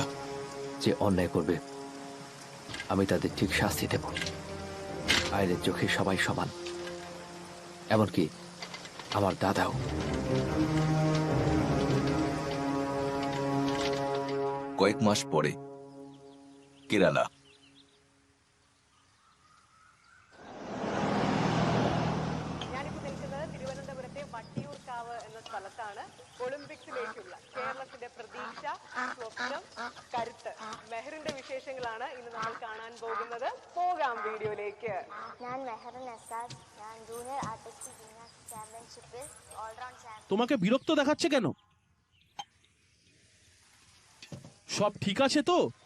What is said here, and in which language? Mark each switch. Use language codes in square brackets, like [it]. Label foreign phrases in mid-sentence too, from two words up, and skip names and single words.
[bn] যে অন্যায় করবে আমি তাদের ঠিক শাস্তি দেব। আইনের চোখে সবাই সমান, এমনকি আমার দাদাও। কয়েক মাস পরে কেরালা। [ml] ഞാനിപ്പോൾ നിൽക്കുന്നത് തിരുവനന്തപുരത്തെ വട്ടിയൂർക്കാവ് എന്ന സ്ഥലത്താണ്. ഒളിമ്പിക്സിലേക്കുള്ള കേരളത്തിന്റെ പ്രതീക്ഷ, സ്വപ്നം, കരുത്ത്, മെഹറിന്റെ വിശേഷങ്ങളാണ് ഇന്ന് നമ്മൾ കാണാൻ പോകുന്നത്. പോകാം വീഡിയോയിലേക്ക്. ഞാൻ മെഹറിൻ എസാസ്. [en] ഞാൻ junior artistic gymnastic championship-il all-round champion. [bn] তোমাকে বিরক্ত দেখাচ্ছে কেন? সব ঠিক আছে তো?